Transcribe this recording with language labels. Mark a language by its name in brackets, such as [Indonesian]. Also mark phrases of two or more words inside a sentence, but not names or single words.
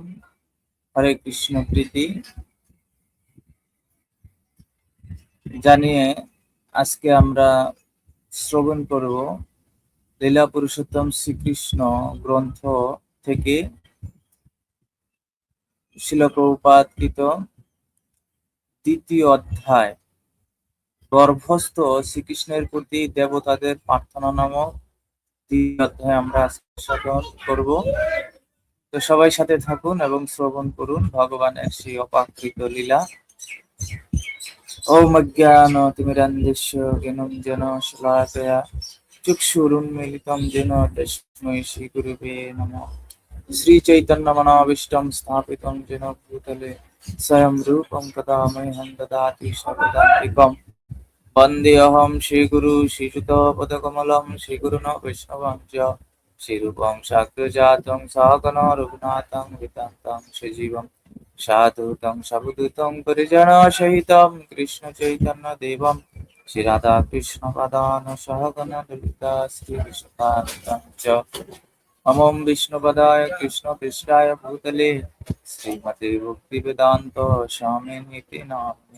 [Bangla] হরে কৃষ্ণ প্রীতি জানিয়ে আজকে আমরা শ্রবণ করব লীলা পুরুষোত্তম শ্রীকৃষ্ণ গ্রন্থ থেকে শিল প্রভুপাদকৃত দ্বিতীয় অধ্যায় গর্ভস্থ শ্রীকৃষ্ণের প্রতি দেবতাদের প্রার্থনা নামক দ্বিতীয় অধ্যায় আমরা শ্রবণ করব। তো সবাই সাথে থাকুন এবং শ্রবণ করুন ভগবানের সেই অপাকৃত লীলা। [Sanskrit] ওম অজ্ঞানতিমিরান্ধস্য জ্ঞানঞ্জন শলাকয়া চক্ষুरुन्मीलितं येन तस्मै श्रीगुरुवे नमः। श्रीचैतन्यमनोभीष्टं स्थापितं येन भूतले स्वयं रूपं कदा मह्यं ददाति स्वपदान्तिकम्। वन्देऽहं श्रीगुरु श्रीयुतपदकमलं श्रीगुरुन् वैष्णवं च श्रीरूपं साग्रजातं सहगण रघुनाथं वितान्तं सजीवं साधुतं सावधूतं परिजनसहितं कृष्णचैतन्यदेवं श्रीराधाकृष्णपादान् सहगण ललिता श्रीविशाखान्वितं च नमो विष्णुपदाय कृष्णपृष्ठाय भूतले श्रीमते भक्तिवेदान्त स्वामिनिति नामिने।